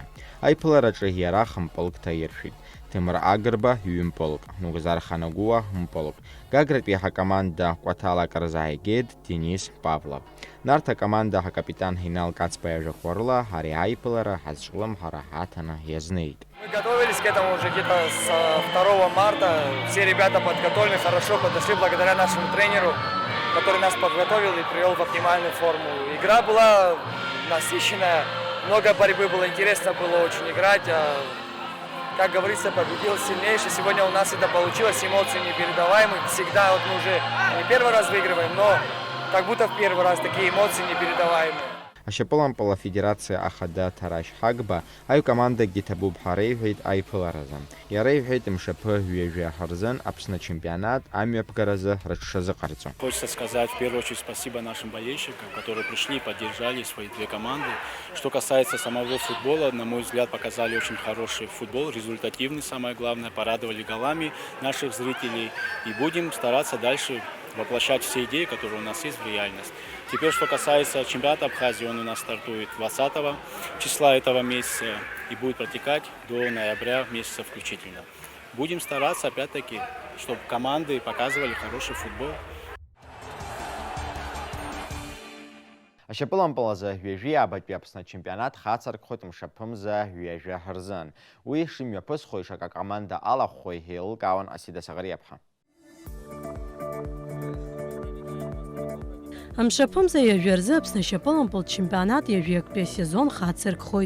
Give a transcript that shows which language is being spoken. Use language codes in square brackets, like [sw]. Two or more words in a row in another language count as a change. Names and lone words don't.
[ab] Аиԥылараҿы иара хымпылк ҭаиршәит. Ҭемыр Агрба ҩымпылк, Нугзар Ханагәыуа мпылк. Гагратәи ҳакоманда Кәаҭалак рзааигеит Денис Павлов. Нарҭ акоманда ҳакапитан Ҳинал Кацба иажәақәа рыла ари аиԥылара ҳазҿлымҳара ҳаҭаны иазнеит. [ru] Мы готовились к этому уже где-то с 2 марта. Все ребята подготовлены, хорошо подошли благодаря нашему тренеру, который нас подготовил и привел в оптимальную форму. Игра была насыщенная, много борьбы было, интересно было очень играть. Как говорится, победил сильнейший. Сегодня у нас это получилось, эмоции непередаваемые. Всегда вот мы уже не первый раз выигрываем, но как будто в первый раз такие эмоции непередаваемые. [ab] Ашьапылампыл афедерациа ахада Ҭарашь Ҳагба аиукомандагьы ҭабуп ҳәа реиҳәеит аиԥыларазы. Иара иҳәеит мшаԥы ҩажәа ҳрзын Аԥсны чемпионат амҩаԥгаразы рыҽшазыҟарҵо. [ru] Хочется сказать в первую очередь спасибо нашим болельщикам, которые пришли, поддержали свои две команды. Что касается самого футбола, на мой взгляд, показали очень хороший футбол, результативный, самое главное, порадовали голами наших зрителей. И будем стараться дальше воплощать все идеи, которые у нас есть, в реальность. Теперь, что касается чемпионата Абхазии, он у нас стартует 20 числа этого месяца и будет протекать до ноября месяца включительно. Будем стараться, опять-таки, чтобы команды показывали хороший футбол. [ab] Ашьапылампылазы ҩажәи абатәи Аԥсны ачемпионат хацаркхоит мшаԥымза ҩажәа ҳрзын. Уи шимҩаԥысхо ишаҟа акоманда алахәхо еилылкаауан Асида Саӷариаԥҳа. Амшаԥымза ҩажәа рзы Аԥсны ашьапылампыл чемпионат ҩажәиактәи асезон хацыркхоит.